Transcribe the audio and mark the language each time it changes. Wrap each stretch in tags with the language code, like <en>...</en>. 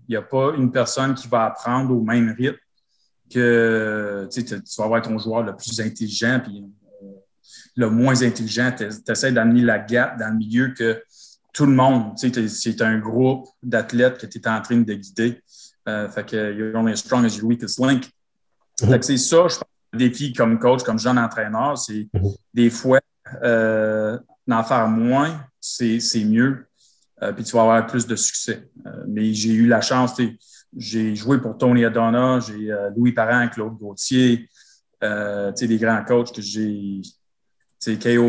<fr>Il n'y a pas une personne qui va apprendre au même rythme que tu vas avoir ton joueur le plus intelligent, puis le moins intelligent. Tu essaies d'amener la gap dans le milieu que tout le monde, c'est un groupe d'athlètes que tu es en train de guider. Fait que</fr> <en>you're only as strong as your weakest link.</en> <fr>Fait que c'est ça, je pense, le défi comme coach, comme jeune entraîneur, c'est des fois d'en faire moins, c'est mieux. Puis tu vas avoir plus de succès. Mais j'ai eu la chance, j'ai joué pour Tony Adonna, j'ai Louis Parent, Claude Gauthier, des grands coachs que j'ai. K.O.</fr>